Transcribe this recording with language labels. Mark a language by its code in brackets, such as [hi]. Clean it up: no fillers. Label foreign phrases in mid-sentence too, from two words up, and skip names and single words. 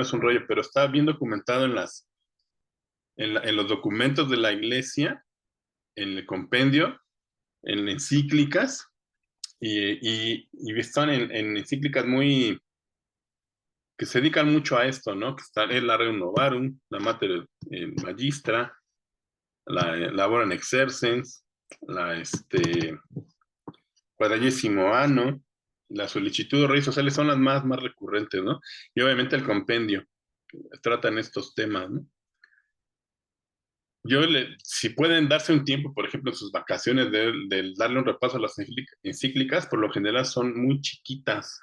[es] Es un rollo, pero está bien documentado en los documentos de la iglesia, en el compendio, en encíclicas, y están en encíclicas que se dedican mucho a esto, ¿no? Que está el Rerum Novarum, la Mater Magistra, la Labora in Exercens, la Quadragesimo Anno, la Solicitud de Redes Sociales son las más recurrentes, ¿no? Y obviamente el compendio, tratan estos temas, ¿no? Si pueden darse un tiempo, por ejemplo, en sus vacaciones, de darle un repaso a las encíclicas, por lo general son muy chiquitas.